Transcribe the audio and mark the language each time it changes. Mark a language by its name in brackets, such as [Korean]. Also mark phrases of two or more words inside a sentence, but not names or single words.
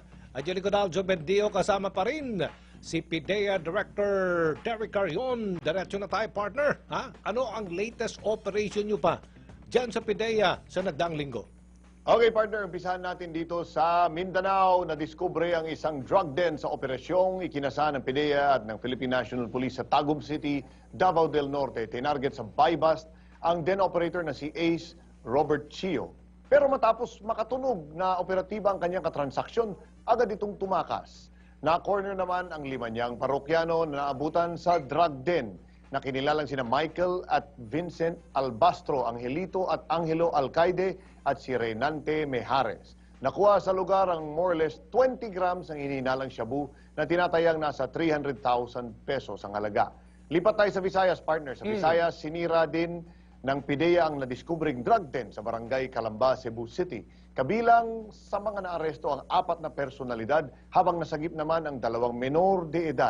[Filipino] At yung likod Aljo Bendio, kasama pa rin si PIDEA Director Derek Carion. Diretso na tayo, partner. Ano ang latest operation nyo pa dyan sa PIDEA sa nagdaang linggo? Okay, partner, umpisahan natin dito sa Mindanao. Nadiskubre ang isang [English] drug den [Filipino] sa operasyong ikinasa ng PIDEA at ng Philippine National Police sa Tagum City, Davao del Norte. Tinarget sa buy-bust ang [English] den operator [Filipino] na si Ace Robert Chio. Pero matapos makatunog na operatiba ang kanyang katransaksyon, agad itong tumakas. Na-corner naman ang 5 niyang parokyano na naabutan sa [English] drug den [Filipino] na kinilalang sina Michael at Vincent Albastro, Angelito at Angelo Alcaide at si Reynante Mejares. Nakuha sa lugar ang [English] more or less [Filipino] 20 grams ng hinihinalang shabu na tinatayang nasa 300,000 pesos ang halaga. Lipat tayo sa Visayas, partner. Sa Visayas, sinira din ng PIDEA ang nadiskubring [English] drug den [Filipino] sa barangay Calamba, Cebu City. Kabilang sa mga naaresto ang 4 na personalidad habang nasagip naman ang 2 menor de edad.